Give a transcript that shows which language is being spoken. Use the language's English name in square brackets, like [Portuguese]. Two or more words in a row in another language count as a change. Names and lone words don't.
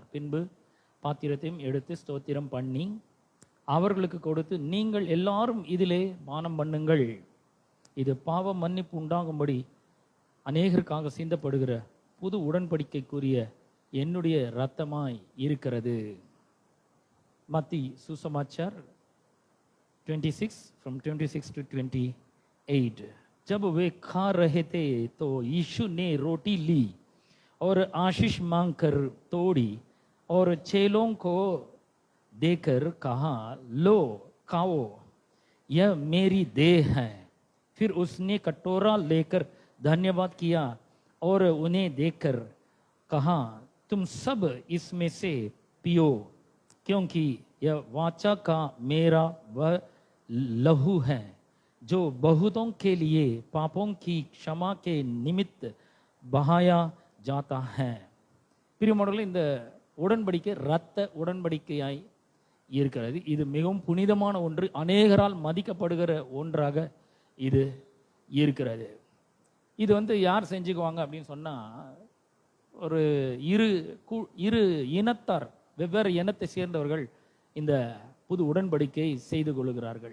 [Tamil] பின்பு பாத்திரத்தையும் எடுத்து ஸ்தோத்திரம் பண்ணி அவர்களுக்கு கொடுத்து, நீங்கள் எல்லாரும் இதிலே பானம் பண்ணுங்கள், இது பாவ மன்னிப்பு உண்டாகும்படி அநேகருக்காக சிந்தப்படுகிற புது உடன்படிக்கைக்குரிய என்னுடைய இரத்தமாய் இருக்கிறது. [Hindi] मत्ती सुसमाचार 26 [English] from 26 to 28. [Hindi] जब वे खा रहे थे तो यीशु ने रोटी ली और आशीष मांगकर तोड़ी और चेलों को देकर कहा, लो खाओ, यह मेरी देह है. फिर उसने कटोरा लेकर धन्यवाद किया और उन्हें देकर कहा, तुम सब इसमें से पियो, क्योंकि यह वाचा का मेरा वह लहू है जो बहुतों के लिए पापों की क्षमा के निमित्त बहाया जाता है. [Tamil] பிரியமானவர்களே, இந்த உடன்படிக்கை இரத்த உடன்படிக்கையாய் இருக்கிறது. இது மிகவும் புனிதமான ஒன்று, அநேகரால் மதிக்கப்படுகிற ஒன்றாக இது இருக்கிறது. இது யார் செஞ்சுக்குவாங்க அப்படின்னு சொன்னா, ஒரு இரு இனத்தார், வெவ்வேறு இனத்தை சேர்ந்தவர்கள் இந்த புது உடன்படிக்கையை செய்து கொள்கிறார்கள்.